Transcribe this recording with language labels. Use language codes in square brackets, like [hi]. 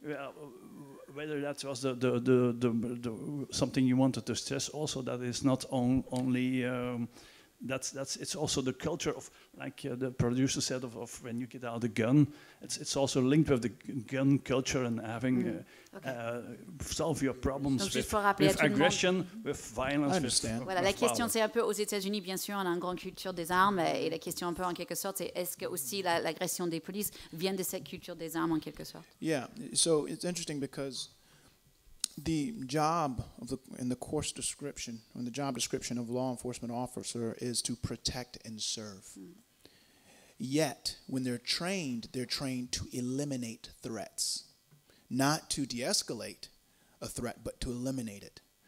[en] Yeah, whether that was the something you wanted to stress also, that is not only it's also the culture of, like the producer said, of when you get out the gun, it's also linked with the gun culture and having solve your problems with aggression, with violence. I understand. [fr] Voilà, la question c'est un peu aux États-Unis, bien sûr, on a une grande culture des armes, et la question un peu en quelque sorte, c'est est-ce que aussi l'agression des polices vient de cette culture des armes en quelque sorte? [en] Yeah, so it's interesting because the job in the course description, the job description of law enforcement officer is to protect and serve. Yet, when they're trained to eliminate threats, not to de-escalate a threat, but to eliminate it.